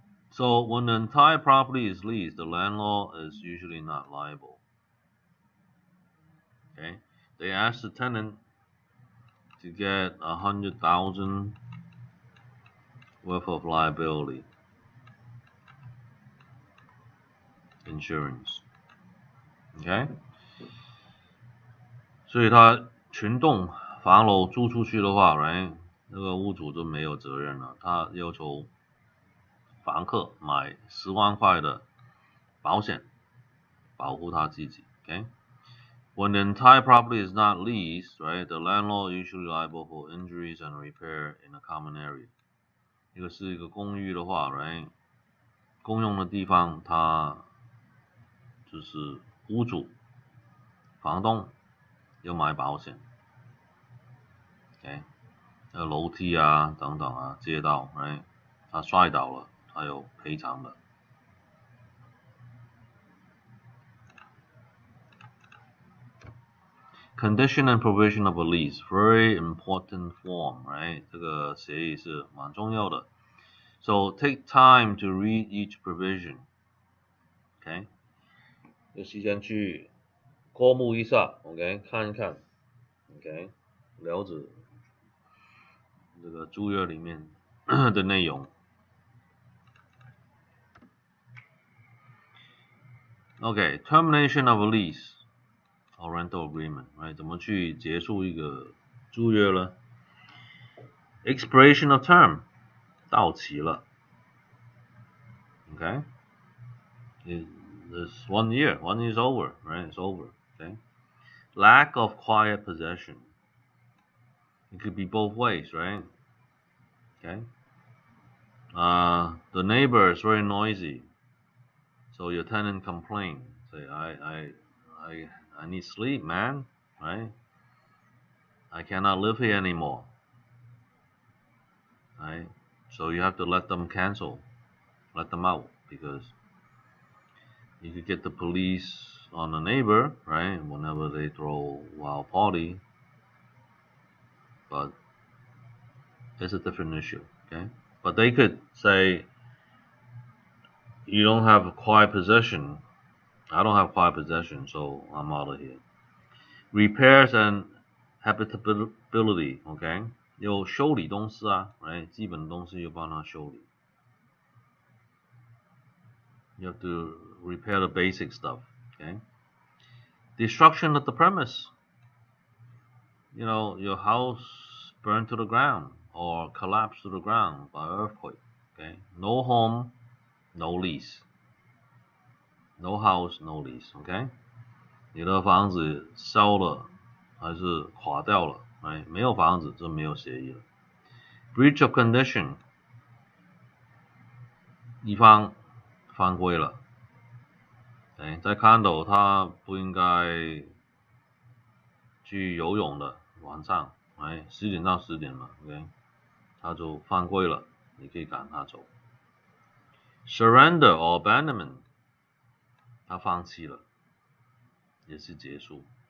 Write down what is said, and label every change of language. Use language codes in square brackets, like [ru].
[en] So when the entire property is leased, the landlord is usually not liable. Okay, they ask the tenant to get 100,000 worth of liability insurance. [zh] Okay， 所以他全栋房楼租出去的话 ，right， 那个屋主就没有责任了，他要求房客买10万块的保险，保护他自己。 [en] Okay，when the entire property is not leased, right, the landlord usually liable for injuries and repair in a common area. [zh] 一个是一个公寓的话 ，right， 公用的地方，它就是屋主、房东要买保险。 OK， 楼梯啊等等啊，街道 ，right， 他摔倒了，他有赔偿的。 [en] Condition and provision of a lease, very important form, right？ [zh] 这个协议是蛮重要的。 [en] So take time to read each provision. [zh] OK， 有时间去过目一下 ，OK， 看一看 ，OK， 了解这个租约里面的内容。 [en] OK, termination of a lease or rental agreement, right? [zh] 怎么去结束一个租约呢 ？ [en] Expiration of term [zh] 到期了 ，OK? [en] It's 1 year, 1 year is over, right? It's over, okay? Lack of quiet possession. It could be both ways, right? Okay? The neighbor is very noisy, so your tenant complain. Say, I need sleep, man, right? I cannot live here anymore, right? So you have to let them cancel, let them out, because you could get the police on the neighbor, right? Whenever they throw a wild party, but it's a different issue, okay? But they could say, you don't have quiet possession. I don't have quiet possession, so I'm out of here. Repairs and habitability, okay? [zh] 有修理东西啊 right? 基本东西要帮他修理。 [en] You have to repair the basic stuff. Okay. Destruction of the premise. Your house burned to the ground or collapsed to the ground by earthquake. Okay. No home, no lease. No house, no lease. Okay. [zh] 你的房子烧了还是垮掉了？哎，没有房子就没有协议了。 [en] Breach of condition， [zh] 一方犯规了。哎，在看斗他不应该去游泳的，晚上，哎，10点到10点嘛 ，OK， 他就犯规了，你可以赶他走。 [en] Surrender or abandonment， [zh] 他放弃了，也是结束。